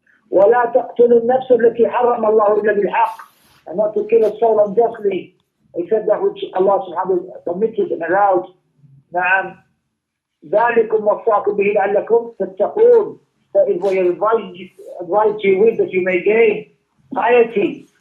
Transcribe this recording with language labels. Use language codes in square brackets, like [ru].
[ar] ولا تقتلوا النفس التي حرم الله إلا بالحق, [en] and not to kill a soul unjustly except that which Allah subhanahu wa ta'ala permitted and allowed. [ar] نعم ذلكم وصاكم به لعلكم تتقون. [en] That is what you advise you with, that you may gain piety.